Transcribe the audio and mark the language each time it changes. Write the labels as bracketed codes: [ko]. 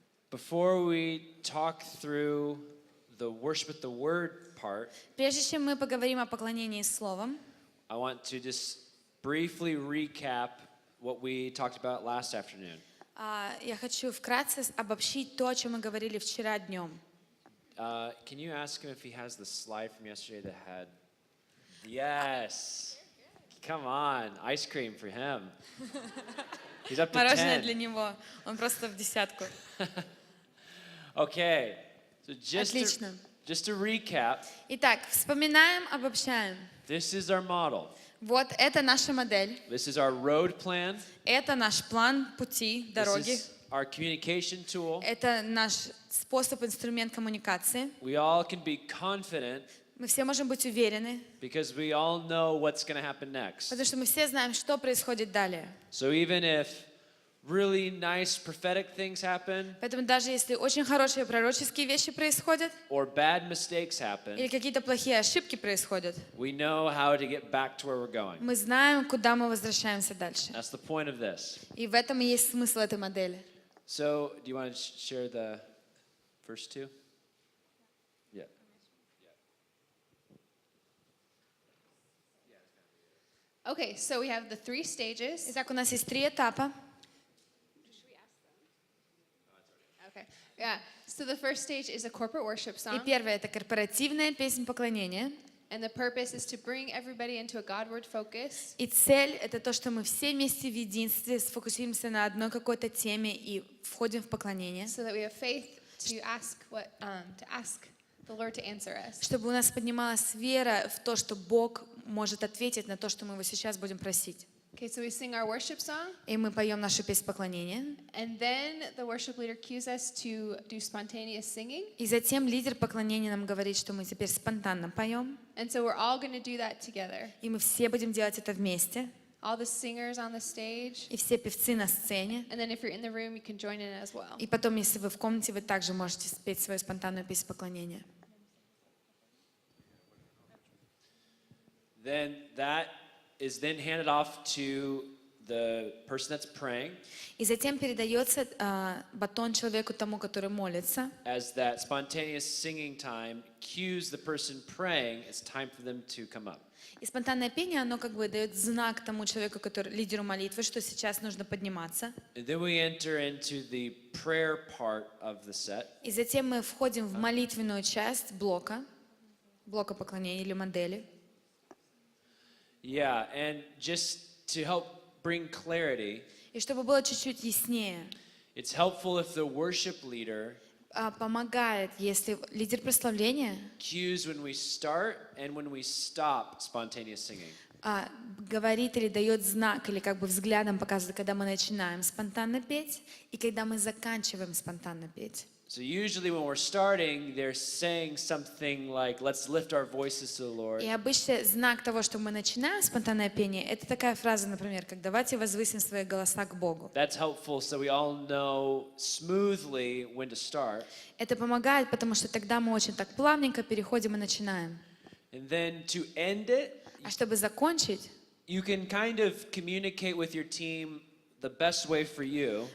[en] before we talk through the worship at the word part, [ru] прежде чем мы поговорим о поклонении словом, [en] I want to just briefly recap what we talked about last afternoon. [ru] я хочу вкратце обобщить то, о чем мы говорили вчера днем. [en] Can you ask him if he has the slide from yesterday that had... Yes. Come on, ice cream for him. He's up to 10. [ru] Мороженое для него. Он просто в десятку. [en] Okay. So [ru] Отлично. [en] just to recap, [ru] Итак, вспоминаем, обобщаем. [en] this is our model. [ru] Вот это наша модель. [en] This is our road plan. [ru] Это наш план пути, [en] This [ru] дороги. [en] is our communication tool. [ru] Это наш способ, инструмент коммуникации. [en] We all can be confident [ru] Мы все можем быть уверены, [en] because we all know what's going to happen next. [ru] потому что мы все знаем, что происходит далее. [en] So even if really nice prophetic things happen [ru] Поэтому даже если очень хорошие пророческие вещи происходят, [en] or bad mistakes [ru] или [en] happen, [ru] какие-то плохие ошибки происходят, [en] we know how to get back to where we're going. [ru] мы знаем, куда мы возвращаемся дальше. [en] That's the point of this. [ru] И в этом и есть смысл этой модели. [en] So, do you want to share the first two? Yeah. Okay, so we have the 3 stages. [ru] Итак, у нас есть 3 этапа. [en] Okay, yeah. So the first stage is a corporate worship [ru] И [en] song, [ru] первое — это корпоративная песнь поклонения. [en] and the purpose is to bring everybody into a Godward focus. [ru] И цель — это то, что мы все вместе в единстве сфокусируемся на одной какой-то теме и входим в поклонение, [en] So that we have faith to ask the Lord to answer us. [ru] чтобы у нас поднималась вера в то, что Бог может ответить на то, что мы его сейчас будем просить. [en] Okay, so we sing our worship song, [ru] И мы поем нашу песнь поклонения. [en] and then the worship leader cues us to do spontaneous singing. [ru] И затем лидер поклонения нам говорит, что мы теперь спонтанно поем. [en] And so we're all going to do that together. [ru] И мы все будем делать это вместе. [en] All the singers on the stage, [ru] И все певцы на сцене. [en] and then if you're in the room, you can join in as well. [ru] И потом, если вы в комнате, вы также можете спеть свою спонтанную песню поклонения. [en] Then that is then handed off to the person that's praying [ru] И затем передается батон человеку, тому, который молится. [en] as that spontaneous singing time cues the person praying it's time for them to come up. [ru] И спонтанное пение, оно как бы дает знак тому человеку, который лидеру молитвы, что сейчас нужно подниматься. [en] And then we enter into the prayer part of the set. [ru] И затем мы входим в молитвенную часть блока поклонения или модели. [en] Yeah, and just to help bring clarity, [ru] И чтобы было чуть-чуть яснее, [en] it's helpful if the worship leader [ru] помогает, если лидер прославления [en] cues when we start and when we stop spontaneous singing. [ru] говорит или дает знак, или как бы взглядом показывает, когда мы начинаем спонтанно петь и когда мы заканчиваем спонтанно петь. [en] So usually when we're starting, they're saying something like, let's lift our voices to the Lord. [ru] И обычно знак того, что мы начинаем спонтанное пение, это такая фраза, например, как «давайте возвысим свои голоса к Богу». [en] That's helpful so we all know smoothly when to start. [ru] Это помогает, потому что тогда мы очень так плавненько переходим и начинаем. [en] And then to end it, [ru] А чтобы закончить, [en] you can kind of communicate with your team the best way for you.